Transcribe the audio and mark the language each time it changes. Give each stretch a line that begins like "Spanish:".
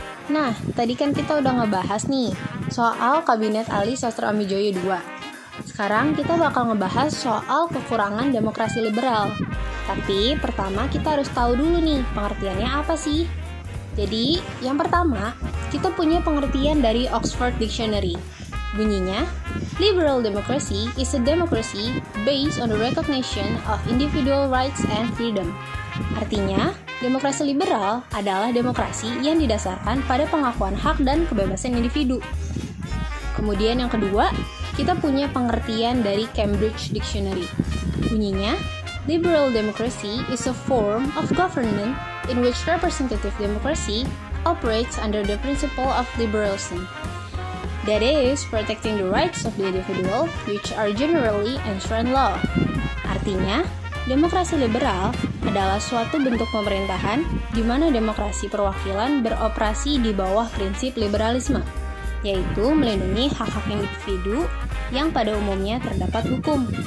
Indonesian: Nah, tadi kan kita udah ngebahas nih soal Kabinet Ali Sastroamidjojo II. Sekarang kita bakal ngebahas soal kekurangan demokrasi liberal. Tapi pertama kita harus tahu dulu nih pengertiannya apa sih. Jadi yang pertama kita punya pengertian dari Oxford Dictionary. Bunyinya,
English: liberal democracy is a democracy based on the recognition of individual rights and freedom.
Indonesian: Artinya, demokrasi liberal adalah demokrasi yang didasarkan pada pengakuan hak dan kebebasan individu. Kemudian yang kedua, kita punya pengertian dari Cambridge Dictionary. Bunyinya,
English: liberal democracy is a form of government in which representative democracy operates under the principle of liberalism. That is, protecting the rights of the individual, which are generally enshrined in law.
Indonesian: Artinya, demokrasi liberal adalah suatu bentuk pemerintahan di mana demokrasi perwakilan beroperasi di bawah prinsip liberalisme, yaitu melindungi hak-hak individu yang pada umumnya terdapat hukum.